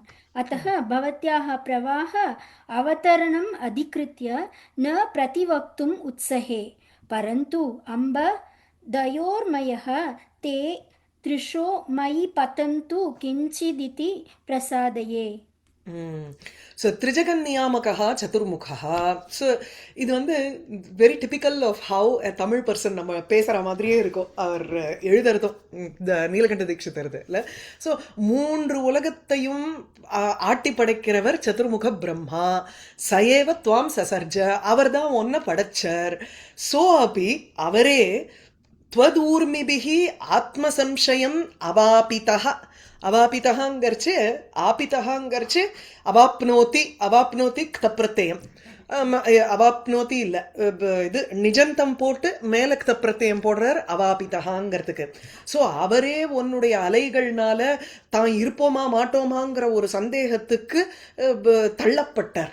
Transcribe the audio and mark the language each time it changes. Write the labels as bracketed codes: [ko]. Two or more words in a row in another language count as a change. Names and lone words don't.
[sa] अतः भवत्याः प्रवाह अवतरणम् अधिकृत्य न प्रतिवक्तुम् उत्सहे. परन्तु अम्ब दयोर्मयः ते त्रिशो मयि पतन्तु किञ्चिदिति प्रसादये. सः त्रिजगत् नियामकः चतुर्मुखः. [ta] ஸோ இது வந்து [en] very typical of how a Tamil person [ta] நம்ம பேசுகிற மாதிரியே இருக்கும் அவர் எழுதுறதும் இந்த நீலகண்ட தீட்சிதருது இல்லை. ஸோ 3 உலகத்தையும் ஆட்டி படைக்கிறவர் சதுர்முக பிரம்மா. [sa] स एव त्वां ससर्ज, [ta] அவர் தான் ஒன்றை படைச்சர். [sa] सो अपि அவரே त्वदूर्मिभिः आत्मसंशयम् अवापितः. [ta] अवापितःங்கிறச்சு ஆபிதஹாங்கிறச்சு அவாப்னோதி, அவாப்னோதி க்தப்பிரத்யயம். அவாப்னோதி இல்லை, இது நிஜந்தம் போட்டு மேலே க்தப்பிரத்யயம் போடுறார் அவாபிதஹாங்கிறதுக்கு. ஸோ அவரே உன்னுடைய அலைகள்னால தான் இருப்போமா மாட்டோமாங்கிற ஒரு சந்தேகத்துக்கு தள்ளப்பட்டார்.